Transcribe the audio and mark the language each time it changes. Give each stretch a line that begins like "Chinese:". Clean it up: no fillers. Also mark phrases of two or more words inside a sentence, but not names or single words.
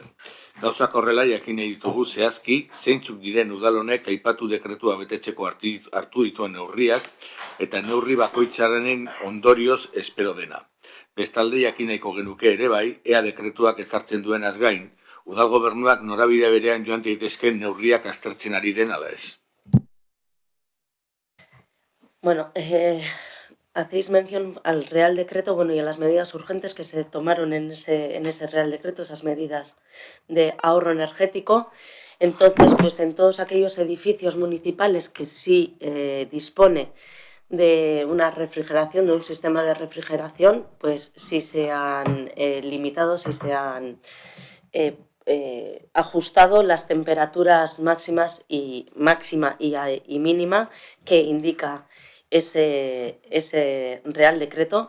Basque: Gauzak horrela jakin nahi ditugu zehazki, zeintzuk diren udalonek aipatu dekretua betetzeko hartu dituen neurriak eta neurri bakoitzaren ondorioz espero dena. Bestalde jakin nahiko genuke ere bai, ea dekretuak ezartzen duenaz gain, udal gobernuak norabide berean joan daitezkeen neurriak aztertzen ari den ala ez.
Spanish: Bueno, hacéis mención al Real Decreto, y a las medidas urgentes que se tomaron en ese Real Decreto, esas medidas de ahorro energético. Entonces, pues en todos aquellos edificios municipales que sí dispone de una refrigeración, de un sistema de refrigeración, pues sí se han limitado, sí se han ajustado las temperaturas máxima y mínima que indica ese Real Decreto.